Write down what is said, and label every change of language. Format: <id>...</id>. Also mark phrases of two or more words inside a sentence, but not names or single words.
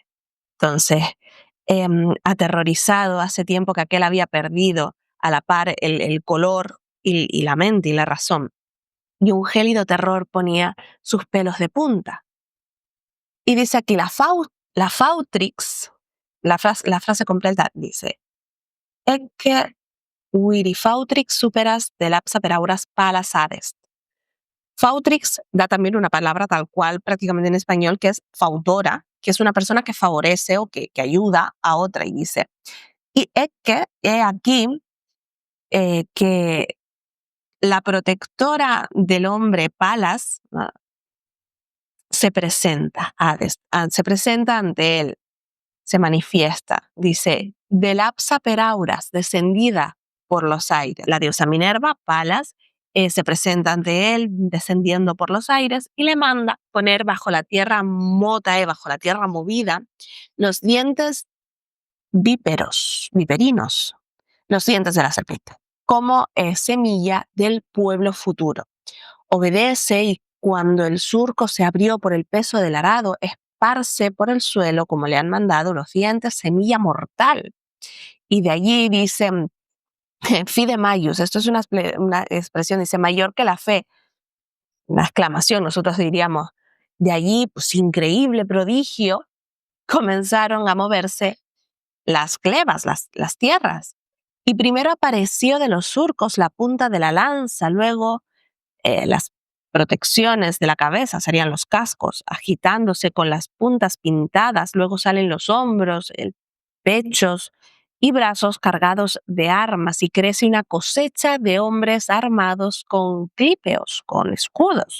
<es>Entonces, aterrorizado, hace tiempo que aquel había perdido a la par el color y la mente y la razón. Y un gélido terror ponía sus pelos de punta. Y dice aquí, la Fautrix, la frase completa dice,</es> <la>Ecce viri Fautrix superas de lapsa per auras palas adest.</la> <es>Fautrix da también una palabra tal cual prácticamente en español, que es fautora, que es una persona que favorece o que ayuda a otra, y dice, y ecce, he aquí que la protectora del hombre Palas, ¿no?, se presenta ante él, se manifiesta. Dice,</es> <la>del apsa per auras,</la> <es>descendida por los aires. La diosa Minerva, Palas, se presenta ante él descendiendo por los aires y le manda poner bajo la tierra mota, bajo la tierra movida, los dientes viperinos, los dientes de la serpiente, como semilla del pueblo futuro. Obedece y cuando el surco se abrió por el peso del arado, esparce por el suelo, como le han mandado los dientes, semilla mortal. Y de allí dicen,</es> <la>fide maius,</la> <es>esto es una expresión, dice, mayor que la fe, una exclamación, nosotros diríamos. De allí, pues increíble prodigio, comenzaron a moverse las clevas, las tierras. Y primero apareció de los surcos la punta de la lanza, luego las protecciones de la cabeza, serían los cascos, agitándose con las puntas pintadas, luego salen los hombros, pechos y brazos cargados de armas y crece una cosecha de hombres armados con clípeos, con escudos.</es>